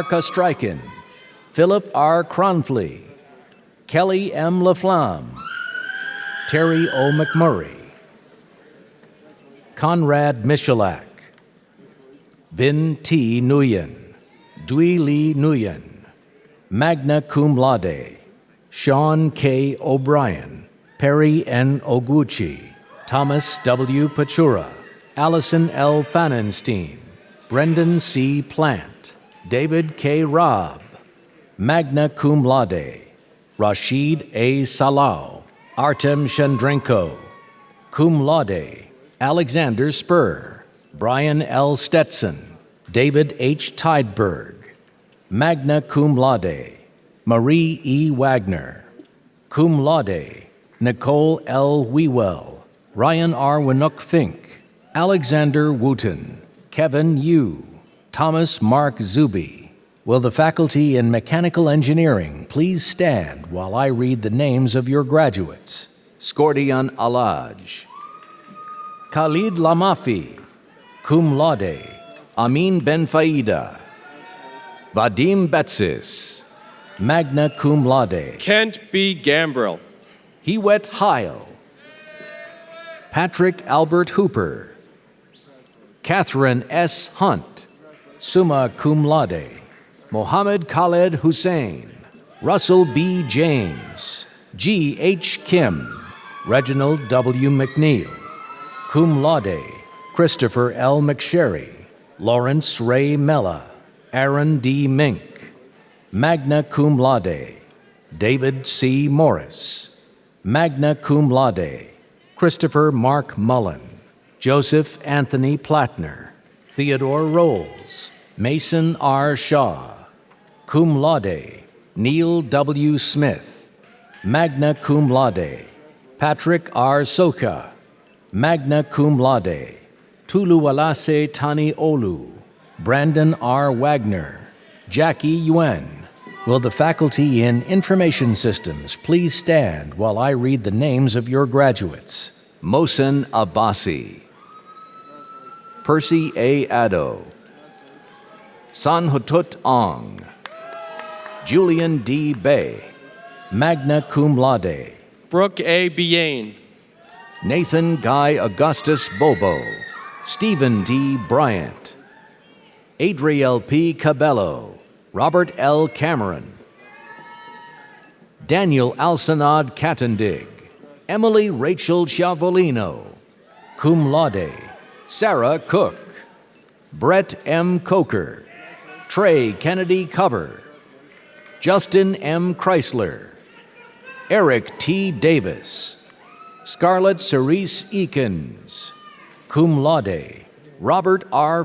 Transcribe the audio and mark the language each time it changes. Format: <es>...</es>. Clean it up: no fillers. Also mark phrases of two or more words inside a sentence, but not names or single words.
<en>Kostrykin, Philip R. Cronfley, Kelly M. Laflamme, Terry O. McMurray, Conrad Michalak, Vin T. Nguyen, Dui Lee Nguyen,</en> <la>magna cum laude,</la> <en>Sean K. O'Brien, Perry N. Oguchi, Thomas W. Pachura, Allison L. Fanenstein, Brendan C. Plant, David K. Robb,</en> <la>magna cum laude,</la> <en>Rashid A. Salau, Artem Shendrenko,</en> <la>cum laude,</la> <en>Alexander Spur, Brian L. Stetson, David H. Tideberg,</en> <la>magna cum laude,</la> <en>Marie E. Wagner,</en> <la>cum laude,</la> <en>Nicole L. Wewell, Ryan R. Winnook Fink, Alexander Wooten, Kevin Yu, Thomas Mark Zuby. Will the faculty in Mechanical Engineering please stand while I read the names of your graduates? Scordian Alaj, Khalid Lamafi,</en> <la>cum laude,</la> <en>Amin Ben Faida, Vadim Betsis,</en> <la>magna cum laude,</la> <en>Kent B. Gambrill, Hewett Heil, Patrick Albert Hooper, Catherine S. Hunt,</en> <la>summa cum laude,</la> <en>Mohammed Khaled Hussein, Russell B. James, G. H. Kim, Reginald W. McNeil,</en> <la>cum laude,</la> <en>Christopher L. McSherry, Lawrence Ray Mella, Aaron D. Mink,</en> <la>magna cum laude,</la> <en>David C.</en> <la>Morris, magna cum laude,</la> <en>Christopher Mark Mullen, Joseph Anthony Plattner, Theodore Rolls, Mason R. Shaw,</en> <la>cum laude,</la> <en>Neil W. Smith,</en> <la>magna cum laude,</la> <en>Patrick R. Soka,</en> <la>magna cum laude,</la> <en>Tuluwalase Tani Olu, Brandon R. Wagner, Jackie Yuen. Will the faculty in Information Systems please stand while I read the names of your graduates? Mohsen Abbasi, Percy A. Addo, Sanhutut Ong, Julian D. Bay,</en> <la>magna cum laude,</la> <en>Brooke A. Biane, Nathan Guy Augustus Bobo, Stephen D. Bryant, Adriel P. Cabello, Robert L. Cameron, Daniel Alsanad Kattendig, Emily Rachel Chiavolino,</en> <la>cum laude,</la> <en>Sarah Cook, Brett M. Coker, Trey Kennedy Cover, Justin M. Chrysler, Eric T. Davis, Scarlett Cerise Eakins,</en> <la>cum laude,</la> <en>Robert R.</en>